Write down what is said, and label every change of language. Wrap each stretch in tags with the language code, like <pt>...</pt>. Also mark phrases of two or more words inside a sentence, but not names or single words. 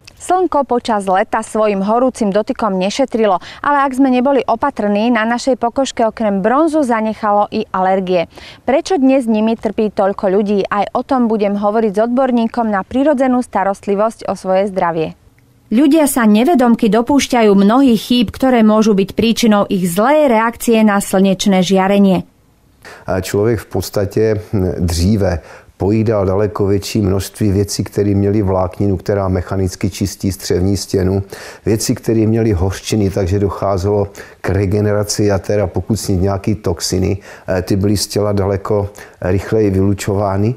<sk>Slnko počas leta svojim horúcim dotykom nešetrilo, ale ak sme neboli opatrní, na našej pokožke okrem bronzu zanechalo i alergie. Prečo dnes nimi trpí toľko ľudí? Aj o tom budem hovoriť s odborníkom na prirodzenú starostlivosť o svoje zdravie. Ľudia sa nevedomky dopúšťajú mnohých chýb, ktoré môžu byť príčinou ich zlej reakcie na slnečné žiarenie.</sk> <cs>Člověk v podstatě dříve pojídal daleko větší množství věcí, které měly vlákninu, která mechanicky čistí střevní stěnu, věci, které měly hořčiny, takže docházelo k regeneraci jater a pokud snít nějaké toxiny, ty byly z těla daleko rychleji vylučovány.</cs>